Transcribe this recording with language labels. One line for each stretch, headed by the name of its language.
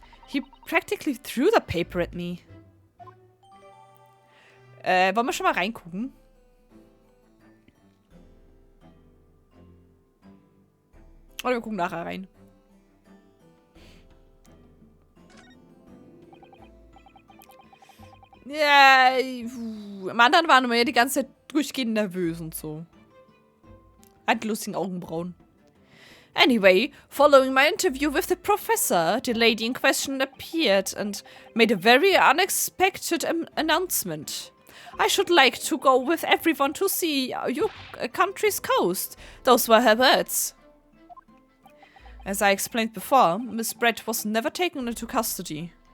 English: He practically threw the paper at me.
German: Wollen wir schon mal reingucken? Oder wir gucken nachher rein. Ja, am anderen waren wir ja die ganze Zeit durchgehend nervös und so. Hat lustigen Augenbrauen.
English: Anyway, following my interview with the professor, the lady in question appeared and made a very unexpected announcement. I should like to go with everyone to see your country's coast. Those were her words. As I explained before, Miss Brett was never taken into custody.